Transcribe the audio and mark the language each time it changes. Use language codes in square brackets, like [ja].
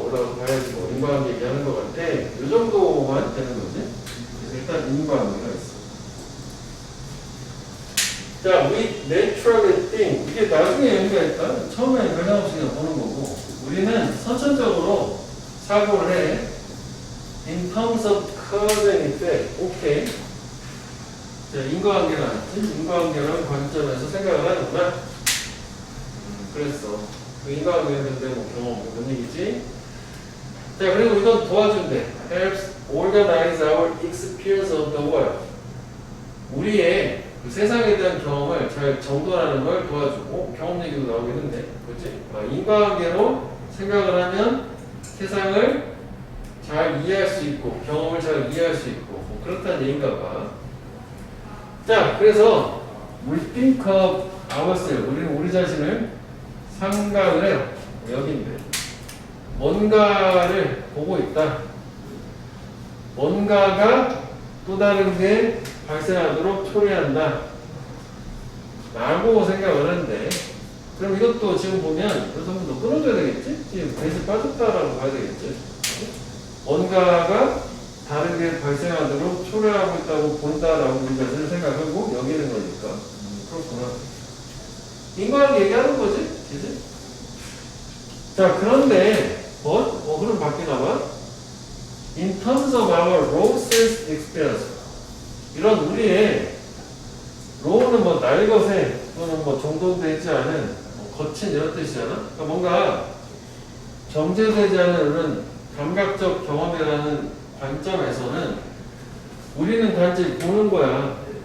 [ko] 올라가서 봐야지 인과관계 얘기하는 것 같아. 이 정도만 되는 거지. 일단 인과관계가 있어. [en] 자, we naturally think. [ko] 이게 나중에 의미가 있다. 처음에 변화 없이 그냥 보는 거고. 우리는 선천적으로 사고를 해. [en] In terms of cause and effect. [ko] 오케이. 자, 인과관계는 알지? 인과관계라는 관점에서 생각을 하는구나. 그랬어. 그 인과관계는 근데 경험, 뭔 얘기지? 자, 그리고 이건 도와준대. [en] Helps organize our experience of the world. [ko] 우리의 그 세상에 대한 경험을 잘 정돈하는 걸 도와주고, 경험 얘기도 나오겠는데, 그렇지? 인과관계로 생각을 하면 세상을 잘 이해할 수 있고, 경험을 잘 이해할 수 있고, 그렇다는 얘기인가 봐. [en] 자, 그래서 we think of ourselves. [ko] 우리는 우리 자신을 생각을 해요. 여기인데. 뭔가를 보고 있다. 뭔가가 또 다른 게 발생하도록 초래한다. 라고 생각을 하는데, 그럼 이것도 지금 보면 여기서 한번 더 끊어줘야 되겠지? 지금 배시 빠졌다라고 봐야 되겠지? 뭔가가 다르게 발생하도록 초래하고 있다고 본다라고 이것을 생각하고 여기는 거니까. 그렇구나. 인과관계 얘기하는 거지? 그지? 자, 그런데, 그럼 바뀌나 봐? [en] In terms of our raw sense experience. [ko] 이런 우리의 low는 뭐 날것에 또는 뭐 정돈되지 않은 거친 이런 뜻이잖아. 그러니까 뭔가 정제되지 않은 이런 감각적 경험이라는 관점에서는 우리는 단지 보는 거야.